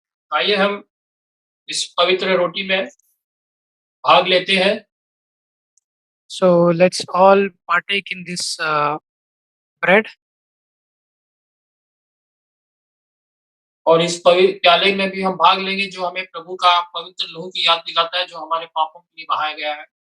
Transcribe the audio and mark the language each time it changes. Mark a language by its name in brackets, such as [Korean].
[Hindi] आइए हम इस पवित्र रोटी में भाग लेते हैं। [English] So let's all partake in this bread. [Hindi] और इस पवित्र प्याले में भी हम भाग लेंगे जो हमें प्रभु का पवित्र लहू की याद दिलाता है जो हमारे पापों के लिए बहाया गया है।